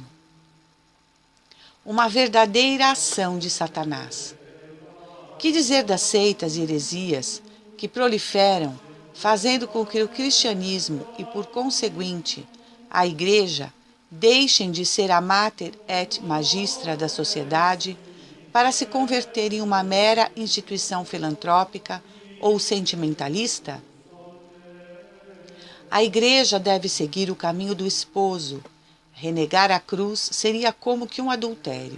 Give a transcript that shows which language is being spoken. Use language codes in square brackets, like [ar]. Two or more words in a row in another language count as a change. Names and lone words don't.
[pt] Uma verdadeira ação de Satanás. Que dizer das seitas e heresias que proliferam, fazendo com que o cristianismo e, por conseguinte, a Igreja deixem de ser a [la] mater et magistra [pt] da sociedade para se converter em uma mera instituição filantrópica ou sentimentalista? A Igreja deve seguir o caminho do esposo. Renegar a cruz seria como que um adultério.